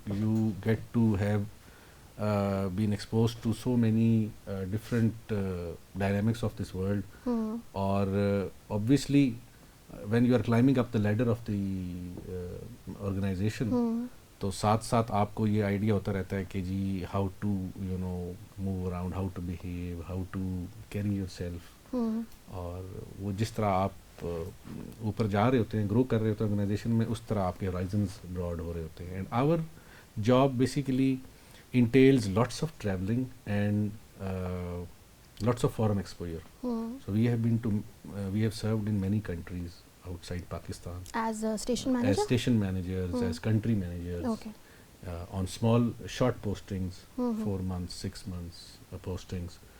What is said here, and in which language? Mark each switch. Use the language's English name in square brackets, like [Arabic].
[English] You get to have been exposed to so many different dynamics of this world. Or obviously when you are climbing up the ladder of the organization, [Urdu] تو ساتھ ساتھ آپ کو یہ idea ہوتا رہتا ہے کہ جی [English] How to you know move around, how to behave, how to carry yourself. [Urdu] اور وہ جس طرح آپ اوپر جا رہے ہوتے ہیں, گرو کر رہے ہوتے ہیں آرگنائزیشن میں, اس طرح آپ کے ہورائزنز براڈ ہو رہے ہوتے ہیں. [English] And our job basically entails lots of travelling and lots of foreign exposure. So we have served in many countries outside Pakistan as a station manager, as station managers, as country managers. Okay. On small short postings, 4 months, 6 months postings.